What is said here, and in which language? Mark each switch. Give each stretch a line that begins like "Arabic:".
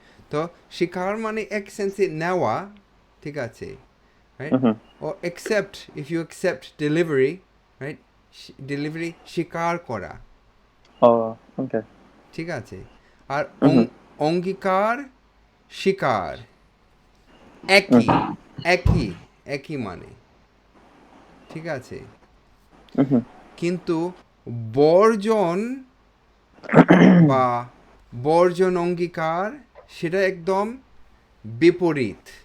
Bangla: তো স্বীকার মানে এক সেন্সে নেওয়া, ঠিক আছে, right?
English: Or accept, if you accept delivery, right?
Bangla: Delivery স্বীকার করা,
English: Oh, okay.
Bangla: ঠিক আছে। আর অঙ্গীকার, স্বীকার, একই একই একই মানে, ঠিক আছে। কিন্তু বর্জন বা বর্জন অঙ্গীকার সেটা একদম বিপরীত।